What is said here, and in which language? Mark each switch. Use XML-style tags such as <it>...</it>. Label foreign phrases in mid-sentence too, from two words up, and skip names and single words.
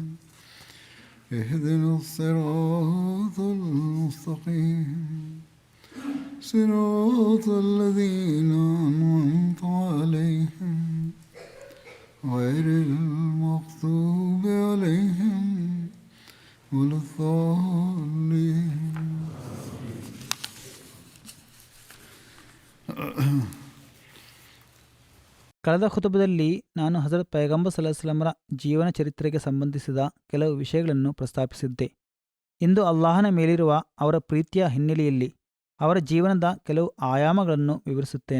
<ar>اهدنا الصراط المستقيم صراط الذين أنعمت عليهم غير المغضوب عليهم ولا الضالين.</ar> <kn>ಕಳೆದ ಖುತಬದಲ್ಲಿ ನಾನು ಹಜರತ್ ಪೈಗಂಬರ್</kn> <ar>صلى الله عليه</ar> <kn>ವಸಲ್ಲಮರ ಜೀವನ ಚರಿತ್ರೆಗೆ ಸಂಬಂಧಿಸಿದ ಕೆಲವು ವಿಷಯಗಳನ್ನು ಪ್ರಸ್ತಾಪಿಸಿದ್ದೆ. ಇಂದು ಅಲ್ಲಾಹನ ಮೇಲಿರುವ ಅವರ ಪ್ರೀತಿಯ ಹಿನ್ನೆಲೆಯಲ್ಲಿ ಅವರ ಜೀವನದ ಕೆಲವು ಆಯಾಮಗಳನ್ನು ವಿವರಿಸುತ್ತೇನೆ.</kn>